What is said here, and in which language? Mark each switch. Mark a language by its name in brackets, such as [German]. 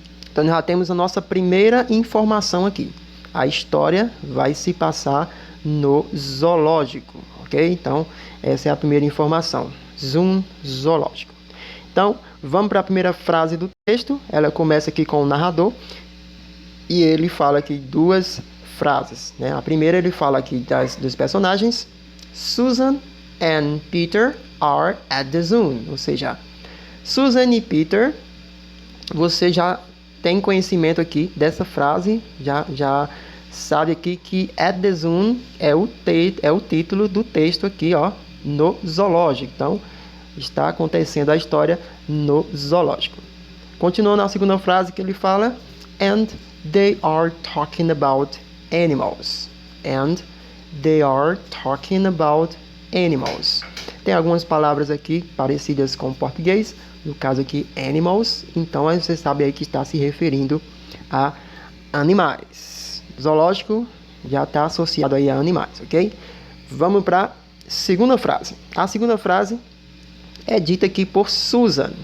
[Portuguese] Então, já temos a nossa primeira informação aqui. A história vai se passar no zoológico, ok? Então, essa é a primeira informação. Zoológico. Então, vamos para a primeira frase do texto. Ela começa aqui com o narrador. E ele fala aqui duas frases, né? A primeira ele fala aqui dos personagens. [English] Susan and Peter are at the zoo. [Portuguese] Ou seja, Susan e Peter, você já tem conhecimento aqui dessa frase, já sabe aqui que [English] at the zoo [Portuguese] é o título do texto aqui, ó, no zoológico. Então, está acontecendo a história no zoológico. Continuando na segunda frase que ele fala, [English] and they are talking about animals. And they are talking about animals. [Portuguese] Tem algumas palavras aqui parecidas com o português, no caso aqui, animals. Então, você sabe aí que está se referindo a animais. Zoológico já está associado aí a animais, ok? Vamos para a segunda frase. A segunda frase é dita aqui por Susan.